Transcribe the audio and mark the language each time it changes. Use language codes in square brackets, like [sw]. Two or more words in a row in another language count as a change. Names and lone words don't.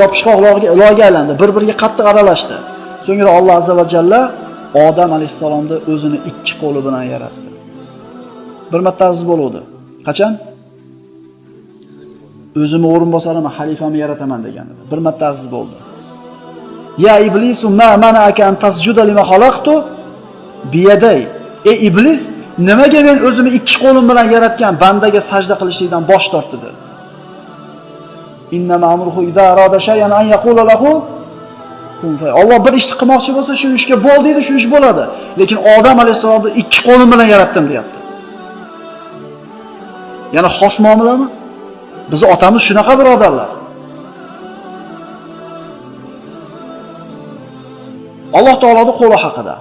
[uz] Yopishqoq loyga aylandi, bir-biriga qattiq aralashdi. So'ngra Alloh [ar] azza va jalla [uz] Odam alayhissalomni o'zini ikki qo'li bilan yaratdi. Bir marta aziz bo'ldi. Qachon? O'zimni o'rinbosarimni, xalifamni yarataman degan edi. Bir marta aziz bo'ldi. [ar] Ya iblisu ma mana'aka an tasjuda lima khalaqtu biyaday. [uz] Ey iblis, nimaga men o'zimni ikki qo'lim bilan yaratgan bandaga sajda qilishlikdan bosh tortdi dedi. [ar] Inna ma'mruhu idza arada shay'an an yaqula lahu kun fay. [uz] Alloh bir ishni qilmoqchi bo'lsa, shu ishga bo'l deydi, shu ish bo'ladi. Lekin Odam alayhisolamni ikki qo'lim bilan yaratdim deyapti. Yana xos muomalami? Bizi otamiz shunaqa birodarlar. Alloh taoloning qo'li haqida.